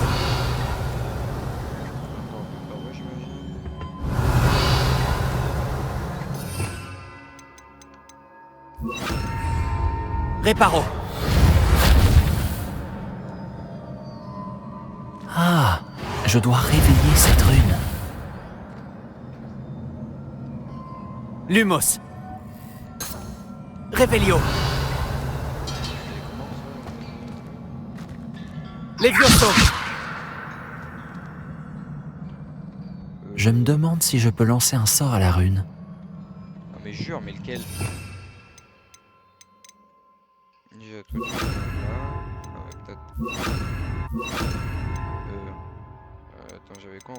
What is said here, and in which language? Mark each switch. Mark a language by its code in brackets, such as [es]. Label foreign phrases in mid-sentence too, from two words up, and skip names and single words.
[fr] Attends, par où, j'imagine. Réparo. Ah, je dois réveiller cette rune. Lumos. Réveillon. Levioso. Je me demande si je peux lancer un sort à la rune. Non mais jure, mais lequel? Déjà, toi, tu vas là. Avec ta... Attends, j'avais quoi en B?